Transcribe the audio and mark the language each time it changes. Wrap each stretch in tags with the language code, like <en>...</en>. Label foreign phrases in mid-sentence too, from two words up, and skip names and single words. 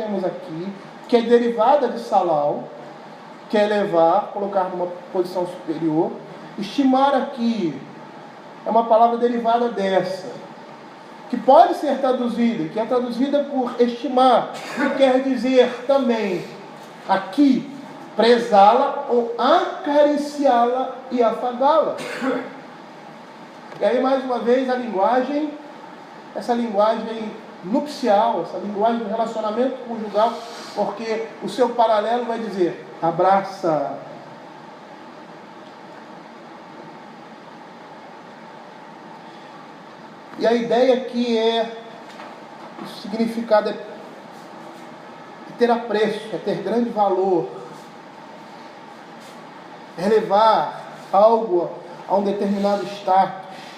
<pt>temos aqui, que é derivada de salal, que é elevar, colocar numa posição superior, estimar aqui é uma palavra derivada dessa, que pode ser traduzida, que é traduzida por estimar, que quer dizer também, aqui, prezá-la ou acariciá-la e afagá-la. E aí, mais uma vez, a linguagem, essa linguagem nupcial, essa linguagem do relacionamento conjugal, porque o seu paralelo vai dizer, abraça. E a ideia aqui o significado é ter apreço, é ter grande valor, é levar algo a um determinado status.</pt>